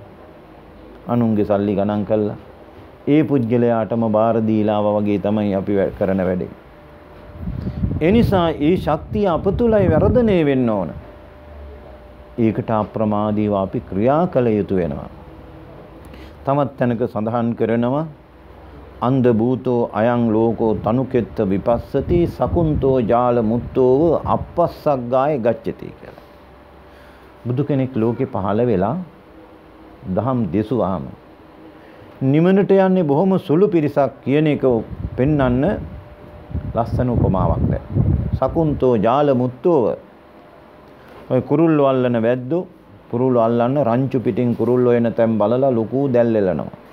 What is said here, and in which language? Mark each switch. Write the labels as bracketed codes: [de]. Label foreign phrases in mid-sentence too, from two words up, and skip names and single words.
[si] අනුන්ගේ සල්ලි ගණන් කළා ඒ පුද්ගලයාටම බාර දීලාව වගේ තමයි අපි කරන වැඩේ. ඒ නිසා ඒ ශක්තිය අප තුලයි වර්ධනය වෙන්න ඕන. ඒකට අප්‍රමාදීව අපි ක්‍රියා කළ යුතු වෙනවා. තමත් තැනක සඳහන් කරනවා [pi] අන්ධ භූතෝ අයං ලෝකෝ තනුකෙත්ත විපස්සති සකුන්තෝ ජාල මුත්තෝව අපස්සග්ගාය ගච්ඡති [si] කියලා. බුදු කෙනෙක් ලෝකේ පහළ වෙලා දහම් දෙසුවාම නිවනට යන්නේ බොහොම සුළු පිරිසක් කියන එක පෙන්වන්න ලස්සන උපමාවක් දැන්. [pi] සකුන්තෝ ජාල මුත්තෝව [si] ඔය කුරුල්ලෝ අල්ලන වැද්දෝ කුරුල්ලෝ අල්ලන්න රංචු පිටින් කුරුල්ලෝ එන තැන් බලලා ලොකු දැල් එලනවා.